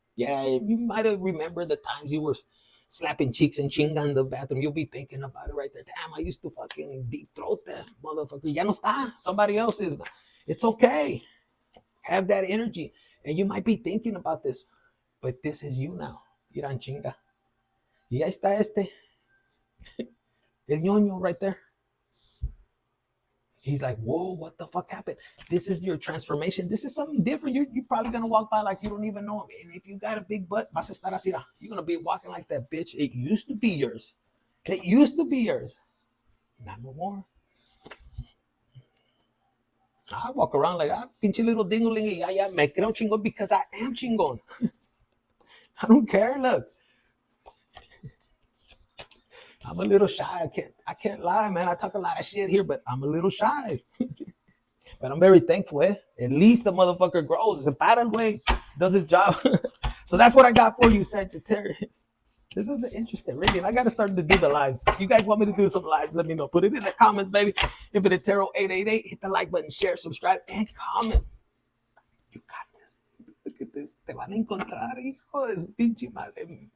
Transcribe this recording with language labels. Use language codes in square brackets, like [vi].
[en] Yeah, you might have remembered the times you were slapping cheeks and chinga in the bathroom. You'll be thinking about it right there. Damn, I used to fucking deep throat that motherfucker. [es] Ya no está. [en] Somebody else is. It's okay. Have that energy. And you might be thinking about this, but this is you now. [es] Irán chinga. Y ahí está el ñoño [en] right there. He's like, whoa, what the fuck happened? This is your transformation. This is something different. You're probably going to walk by like you don't even know him. And if you got a big butt, [es] vas a estar así. [en] You're going to be walking like that, bitch. It used to be yours. It used to be yours. Not no more. I walk around like, pinche little dingoling. Yeah, [es] me creo chingón [en] because I am chingón. I don't care, look. I'm a little shy. I can't lie, man. I talk a lot of shit here, but I'm a little shy. But I'm very thankful, eh? At least the motherfucker grows. The pattern way does his job. So that's what I got for you, Sagittarius. This was an interesting reading. I got to start to do the lives. If you guys want me to do some lives, let me know. Put it in the comments, baby. If it is Tarot 888, hit the like button, share, subscribe, and comment. You got this. Look at this. [es] Te van a encontrar, hijo de su pinche madre.